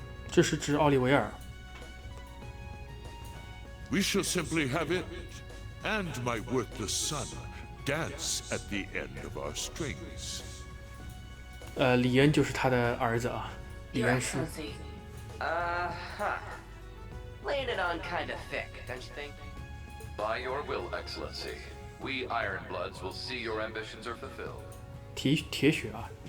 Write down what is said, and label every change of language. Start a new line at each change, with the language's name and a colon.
Chinese: 这是指奥利维尔。
English: We shall simply have it, and my worthless son dance at the end of our strings.
Chinese: 李恩就是他的儿子啊，李
English: Your
Chinese: 恩是。
English: Excellency. Laying it on kind of thick, don't you think? By your will, Excellency, we Ironbloods will see your ambitions are fulfilled.
Chinese: 铁血啊。